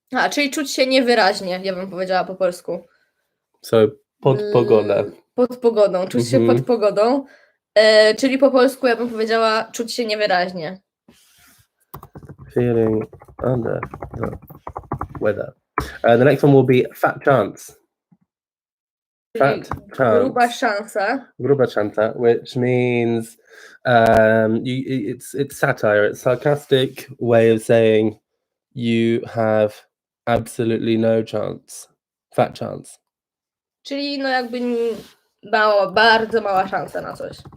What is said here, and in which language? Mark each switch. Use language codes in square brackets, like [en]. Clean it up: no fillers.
[pl] Czyli czuć się niewyraźnie, ja bym powiedziała po polsku. So pod pogodę. Pod pogodą, czuć się pod pogodą. Czyli po polsku ja bym powiedziała czuć się niewyraźnie. [en] Feeling under the weather. The next one will be fat chance. Fat chance. [pl] Gruba szansa. [en] Gruba szansa, which means it's satire. It's a sarcastic way of saying you have absolutely no chance. Fat chance. [pl] Czyli no jakby bardzo mała szansa na coś.